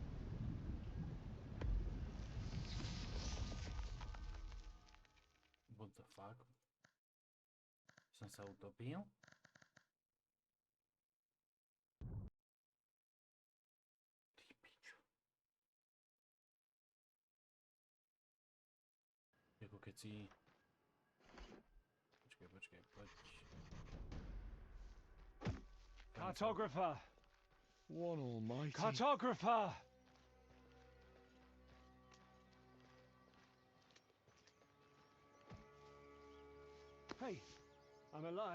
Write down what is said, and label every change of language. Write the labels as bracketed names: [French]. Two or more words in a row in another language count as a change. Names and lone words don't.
[English] What the fuck? [Slovak] Som sa utopil? Ty pičo. Jako keď si... Počkej, poď. [English] Cartographer! One almighty... Cartographer! Hey, I'm alive.